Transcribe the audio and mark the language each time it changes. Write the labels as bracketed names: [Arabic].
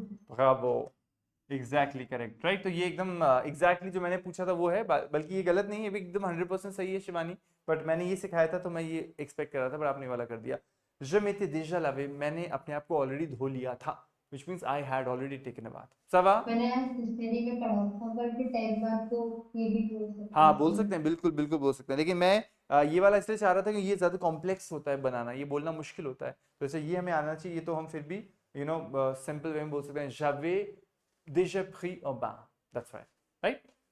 [Hindi] Bravo, exactly correct, right. तो ये एकदम एग्जैक्टली जो मैंने पूछा था वो है, बल्कि ये गलत नहीं है, ये भी एकदम 100% सही है शिवानी, बट मैंने ये सिखाया था तो मैं ये एक्सपेक्ट कर रहा था, पर आपने वाला कर दिया. [French] Je m'étais déjà lavé, [Hindi] मैंने अपने आप को ऑलरेडी धो लिया था, [English] which means I had already taken a bath. सवा [Hindi] मैंने हिस्ट्री में पढ़ा था, पर फिर टाइप बात तो ये भी बोल सकते हाँ हैं. बोल सकते हैं, बिल्कुल बिल्कुल बोल सकते हैं, लेकिन मैं ये वाला इसलिए चाह रहा था कि ये ज्यादा कॉम्प्लेक्स होता है बनाना, ये बोलना मुश्किल होता है, तो ऐसे ये हमें आना चाहिए, तो हम फिर भी सिंपल वे में बोल सकते हैं [French] j'avais déjà pris un bain, [English] that's right, right.